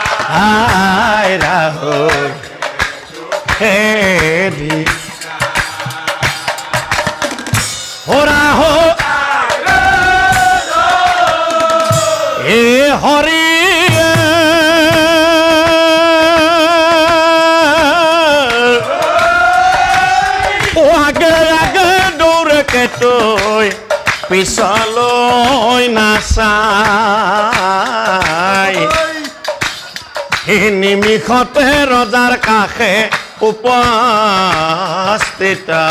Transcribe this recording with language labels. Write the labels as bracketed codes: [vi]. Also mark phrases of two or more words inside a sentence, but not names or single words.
[as] আয় রাহুল খেদি ও রাহুল এ হরি ও আগে আগে দৌড়ে কেটই পিছলৈ নাচাই এই নিমিষতে ৰজাৰ কাষে উপস্থিত